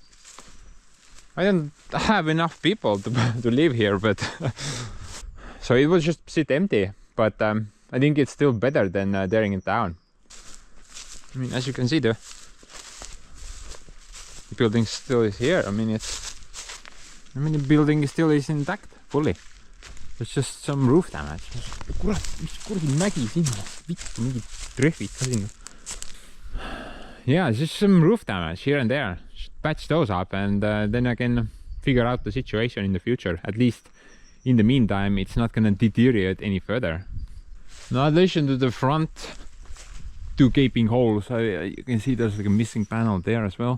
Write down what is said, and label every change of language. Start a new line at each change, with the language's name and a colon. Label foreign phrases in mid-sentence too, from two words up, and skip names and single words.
English: I don't have enough people to live here, but so it will just sit empty. But I think it's still better than tearing it down. I mean, as you can see, the building still is here. I mean, the building still is intact fully. There's just some roof damage.
Estonian: Kurat, mis kuradi mägi sinna, vittu mingid trehvid ka sinna.
English: Yeah, it's just some roof damage here and there. Just patch those up and then I can figure out the situation in the future. At least in the meantime, it's not gonna deteriorate any further. Now, in addition to the front two gaping holes, you can see there's like a missing panel there as well.